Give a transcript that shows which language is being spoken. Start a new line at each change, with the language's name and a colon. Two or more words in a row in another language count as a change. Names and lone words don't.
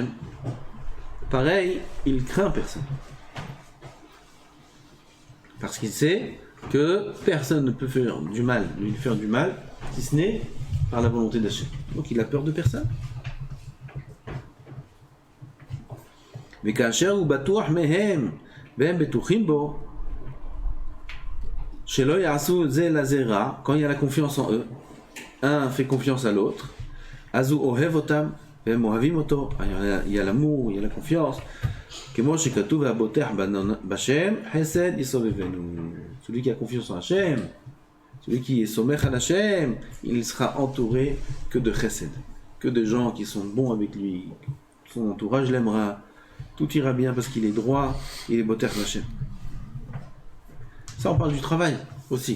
French: Pareil, il craint personne. Parce qu'il sait que personne ne peut faire du mal, lui faire du mal, si ce n'est par la volonté d'Hachem. Donc il a peur de personne. Mais
Hebrew: כאשר הוא בטוח מהם והם בטוחים בו, שלא יעשו זה לזה רע,
French: quand il y a la confiance en eux, un fait confiance à l'autre,
Hebrew: אז הוא אוהב אותם והם אוהבים אותו,
French: il y a l'amour, il y a la confiance,
Hebrew: כמו שכתוב והבוטח בשם, חסד יסובבנו.
French: Celui qui a confiance en Hachem, celui qui est sommeil à Hachem, il sera entouré que de chesed, que de gens qui sont bons avec lui, son entourage l'aimera, tout ira bien parce qu'il est droit, il est boter Hachem. Ça on parle du travail aussi.